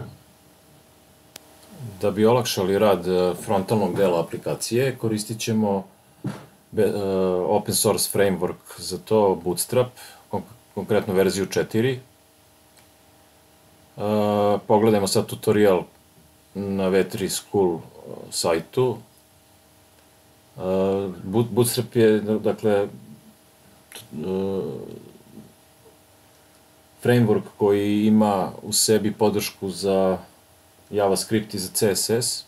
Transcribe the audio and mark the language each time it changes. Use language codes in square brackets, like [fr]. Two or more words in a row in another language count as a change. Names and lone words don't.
[hr] Da bi olakšali rad frontalnog dela aplikacije, koristit ćemo [en] open source framework [hr] za to, Bootstrap, konkretno verziju 4. Pogledajmo sad tutorial na V3 School sajtu. Bootstrap je, dakle, framework koji ima u sebi podršku za JavaScript i za CSS.